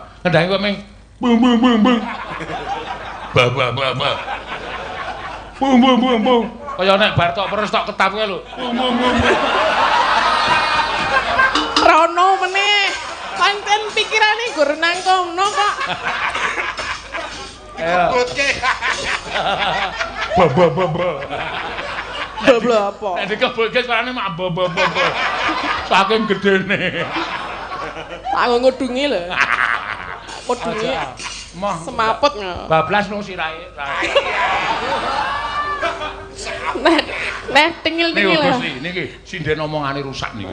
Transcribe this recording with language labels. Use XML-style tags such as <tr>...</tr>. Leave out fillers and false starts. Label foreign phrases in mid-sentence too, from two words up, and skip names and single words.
<jv>Kendhange kok ming bung bung bung bung. Ba ba ba ba. Bung bung bung bung. Kaya nek bar tok terus tok ketap kowe lho. Bung bung bung. Rono meneh. Pancen pikirane gur nang kono kok. Ayo. Ba ba ba ba. Babla apa? Nek dikebulke suarane mak ba ba ba ba. Saking gedene. Aku ngudungi lho. Ngudungi. Moh Semaput ngono. bablas nang sirahe. Nah, tingil-tingil. Gusti, niki sinden omongane rusak niki.</jv>